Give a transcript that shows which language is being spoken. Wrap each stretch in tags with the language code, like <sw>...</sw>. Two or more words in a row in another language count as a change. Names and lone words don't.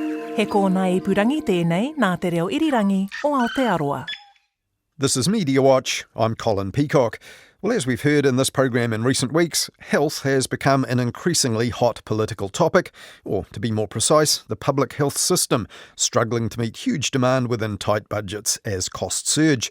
<mi>He kōna ipurangi tēnei nā te reo irirangi o Aotearoa.</mi> <en>This is Mediawatch. I'm Colin Peacock. Well, as we've heard in this program in recent weeks, health has become an increasingly hot political topic, or to be more precise, the public health system, struggling to meet huge demand within tight budgets as costs surge.</en>